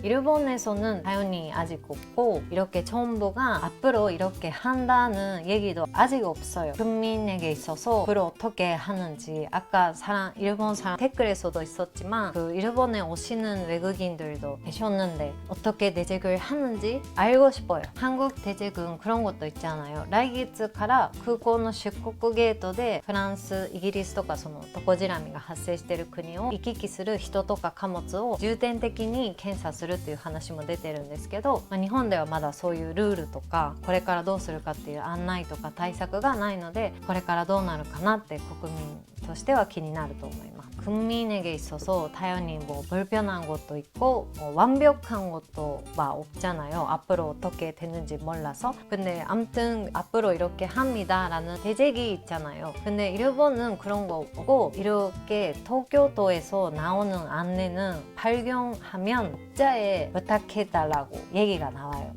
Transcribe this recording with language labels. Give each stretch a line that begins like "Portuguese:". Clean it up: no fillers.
Korean: 일본에서는 당연히 아직 없고 이렇게 정부가 앞으로 이렇게 한다는 얘기도 아직 없어요. 국민에게 있어서 앞으로 어떻게 하는지 아까 일본 사람 댓글에서도 있었지만 그 일본에 오시는 외국인들도 계셨는데 어떻게 대책을 하는지 알고 싶어요. 한국 대책은 그런 것도 있잖아요.
Japanese: 来月から空港の出国ゲートでフランス、イギリスとかそのトコジラミが発生している国を行き来する人とか貨物を重点的に検査するっていう話も出てるんですけど、日本ではまだそういうルールとかこれからどうするかっていう案内とか対策がないのでこれからどうなるかなって国民としては気になると思います。
Korean: 국민에게 있어서 당연히 뭐 불편한 것도 있고 완벽한 것도 막 없잖아요. 앞으로 어떻게 되는지 몰라서. 근데 아무튼 앞으로 이렇게 합니다 라는 대책이 있잖아요. 근데 일본은 그런 거 없고 이렇게 도쿄도에서 나오는 안내는 발견하면 독자에 부탁해달라고 얘기가 나와요.